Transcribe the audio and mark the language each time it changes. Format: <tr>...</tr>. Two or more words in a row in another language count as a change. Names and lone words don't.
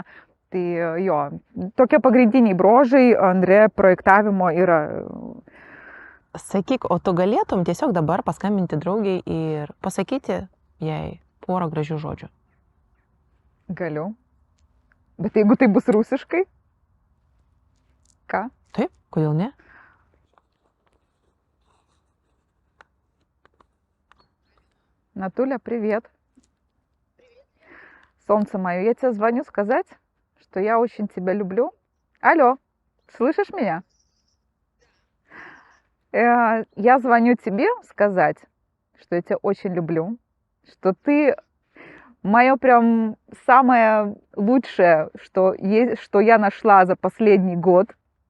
<lt>Tai jo, tokie pagrindiniai brožai Andre projektavimo yra. Sakyk, o tu galėtum tiesiog dabar paskambinti draugiai ir pasakyti jai porą gražių žodžių? Galiu. Bet jeigu tai bus rusiškai? Ką? Taip, kodėl ne?</lt> <ru>Натуля, привет. Солнце мое, я тебе звоню сказать, что я очень тебя люблю. Алло, слышишь меня? Я звоню тебе сказать, что я тебя очень люблю, что ты мое прям самое лучшее, что я нашла за последний год.</ru>